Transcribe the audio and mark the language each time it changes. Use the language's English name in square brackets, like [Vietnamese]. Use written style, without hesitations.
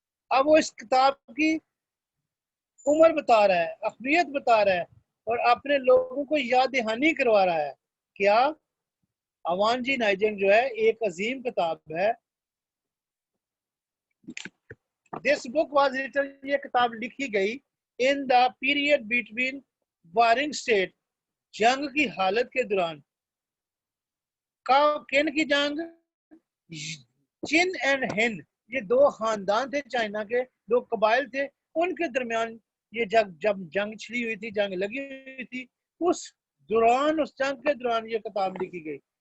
[Urdu] اب وہ اس کتاب کی عمر بتا رہا ہے, اہمیت بتا رہا ہے اور اپنے لوگوں کو یاد دہانی کروا رہا ہے. کیا وانجی ناجینگ جو ہے ایک عظیم کتاب ہے. [English] This book was written, [Urdu] یہ کتاب لکھی گئی [English] in the period between warring state, [Urdu] جنگ کی حالت کے دوران. کن کی جنگ؟ چین اینڈ ہند, یہ دو خاندان تھے چائنا کے, دو قبائل تھے, ان کے درمیان یہ جب جنگ چھڑی ہوئی تھی, جنگ لگی ہوئی تھی, اس جنگ کے دوران یہ کتاب لکھی گئی.